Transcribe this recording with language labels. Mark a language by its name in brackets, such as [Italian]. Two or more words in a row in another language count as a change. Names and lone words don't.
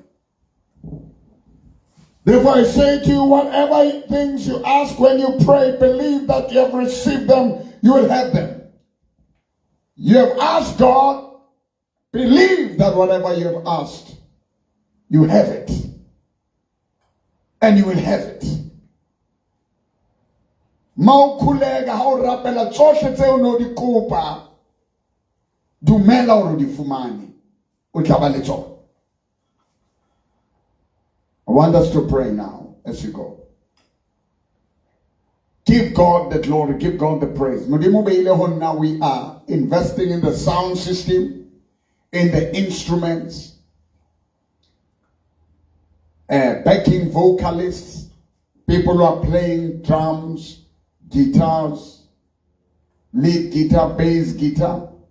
[English] Therefore I say to you, whatever things you ask when you pray, believe that you have received them, you will have them. You have asked God, believe that whatever you have asked, you have it. And you will have it. [Southern Sotho] Maukulega ha o rapela tsohle tse o no di kopa, dumela o di fumane, o tla ba le tsona. [English] I want us to pray now as you go. Give God the glory, give God the praise. Now we are investing in the sound system, in the instruments, backing vocalists, people who are playing drums, guitars, lead guitar, bass guitar.